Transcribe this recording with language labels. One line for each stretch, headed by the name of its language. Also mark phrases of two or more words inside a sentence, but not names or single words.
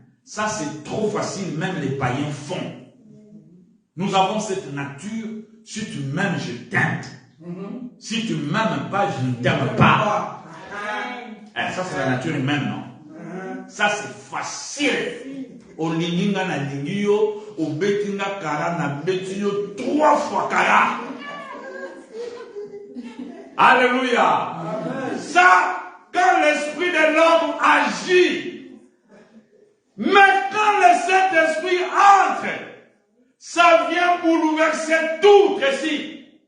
French: Ça, c'est trop facile, même les païens font. Nous avons cette nature, si tu m'aimes, je t'aime. Si tu ne m'aimes pas, je ne t'aime pas. Ça, c'est la nature humaine, non? Ça, c'est facile.
Lingala: Au lininga na lingio, au betinga kara na betinyo 3 fois kara.
French: Alléluia. Ça, quand l'esprit de l'homme agit, mais quand le Saint-Esprit entre, ça vient bouleverser tout ici.